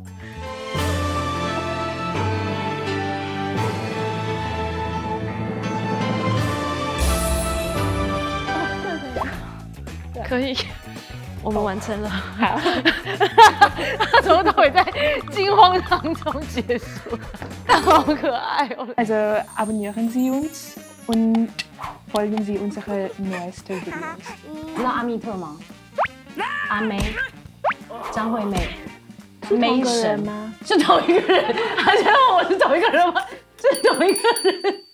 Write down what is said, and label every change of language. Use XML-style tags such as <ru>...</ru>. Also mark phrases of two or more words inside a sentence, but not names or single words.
<zh>可以，我们完成了。他从头到尾在惊慌当中结束，好可爱哦。</zh> <de>Also abonnieren Sie uns und folgen Sie unsere neuesten Videos.</de> <zh>知道阿密特吗？阿妹，张惠妹，妹神吗？是同一个人？他觉得我是同一个人吗？是同一个人。</zh>